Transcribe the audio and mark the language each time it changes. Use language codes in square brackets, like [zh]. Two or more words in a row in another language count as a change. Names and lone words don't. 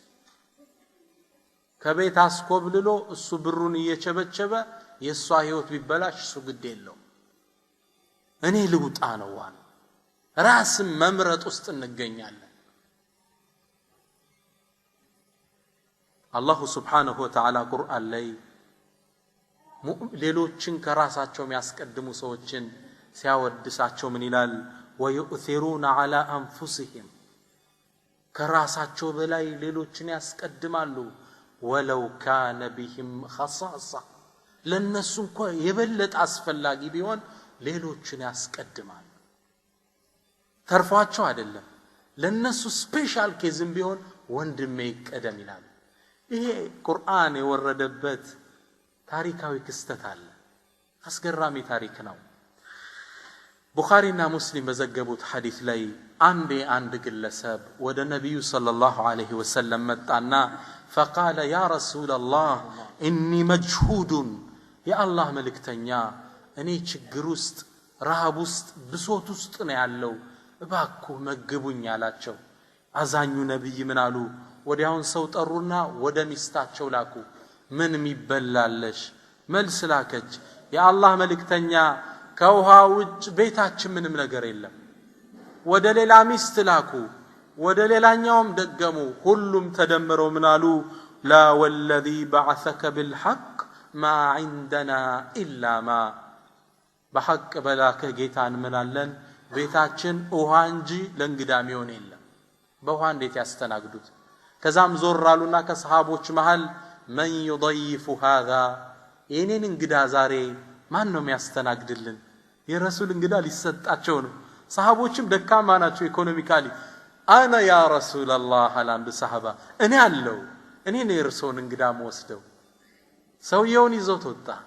[am] ከቤት አስኮብልሎ እሱ ብሩን እየቸበቸበ የሷ ህይወት ቢበላሽ እሱ ግድ የለው እኔ ልውጣ ነው ዋን ራስ መምረጥ ውስጥ እንገኛለን አላሁ [ar] سبحانه وتعالى [am] ቁርአን ላይ ሌሎችን ከራሳቸው የሚያስቀድሙ ሰዎችን ሲያወድሳቸው ምን ይላል [ar] ويؤثرون على انفسهم [am] ከራሳቸው በላይ ሌሎችን ያስቀድማሉ [ar] ولو كان بهم خصاصة [am] ለነሱ እንኳን የበለጠ አስፈላጊ ቢሆን ሌሎችን ያስቀድማሉ ተርፏቸው አይደለም ለነሱ [en] special case [am] ቢሆን ወንድሜ ይቀደም ይላል ይሄ ቁርአን የወረደበት ታሪካዊ ክስተት አለ አስገራሚ ታሪክ ነው ቡኻሪና ሙስሊም በዘገቡት ሐዲስ ላይ አንድ ግለሰብ ወደ ነብዩ [ar] صلى الله عليه وسلم [am] መጣና [ar] فقال يا رسول الله اني مجهود يا الله [am] መልእክተኛ እኔ ችግር ውስጥ ረሃብ ውስጥ ብሶት ውስጥ ነው ያለው እባክዎ መግቡኝ አላቸው አዛኙ ነብይ ምን አሉ ወዲያውን ሰው ጠሩና ወደ ሚስታቸው ላኩ ምን የሚበላለሽ መልስ ላከች የአላህ መልእክተኛ ከውሃ ውጭ ቤታችን ምንም ነገር የለም ወደ ሌላ ሚስት ላኩ ወደ ሌላኛውም ደገሙ ሁሉም ተደምረው ምን አሉ [ar] لا والذي بعثك بالحق ما عندنا الا ما بحق بلاك [am] ጌታን ምናለን ቤታችን ውሃ እንጂ ለእንግዳም ይሆን የለም በውሃ እንዴት ያስተናግዱት ከዛም ዞራሉና ከሰሃቦች መሃል [ar] من يضيف هذا [am] የኔን እንግዳ ዛሬ ማን ነው የሚያስተናግድልን የረሱል እንግዳ ሊሰጣቸው ነው ሰሃቦችም ደካማ ናቸው ኢኮኖሚካሊ [ar] أنا يا رسول الله [am] አላንዱ ሰሃባ እኔ አለው እኔ ነው የርሶን እንግዳ ወስደው ሰውየውን ይዞት ወጣ